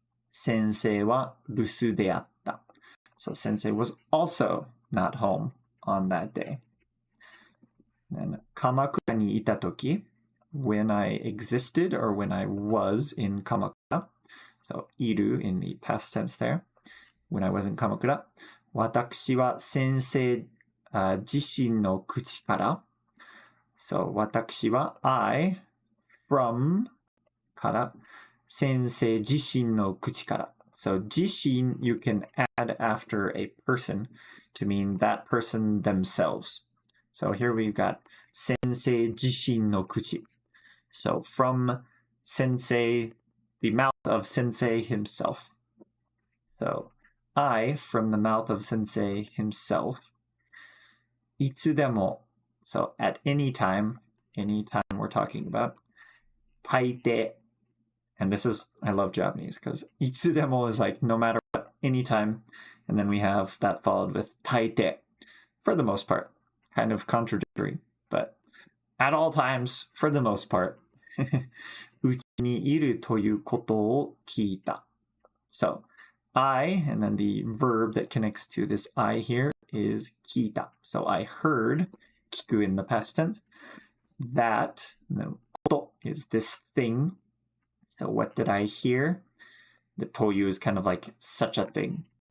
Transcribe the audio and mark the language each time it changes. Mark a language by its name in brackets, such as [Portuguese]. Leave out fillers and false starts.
[Japanese] 先生は留守であった. [English] So Sensei was also not home on that day. And [Japanese] 鎌倉にいたとき, [English] when I existed or when I was in Kamakura. So いる in the past tense there. When I was in Kamakura. [Japanese] 私は先生自身の口から. [English] So 私は I from から [Japanese] 先生自身の口から. [English] So 自身 you can add after a person to mean that person themselves. So here we've got 先生自身の口. So from Sensei, the mouth of Sensei himself. So I from the mouth of Sensei himself. いつでも, so at any time we're talking about. [Japanese] 大抵. [English] And this is, I love Japanese because いつでも is like no matter what, anytime. And then we have that followed with 大抵. For the most part. Kind of contradictory, but at all times, for the most part. [Japanese] うちにいるということを聞いた. [English] So, I, and then the verb that connects to this I here is 聞いた. So I heard, 聞く in the past tense, that, and then こと is this thing. So what did I hear? The という is kind of like such a thing.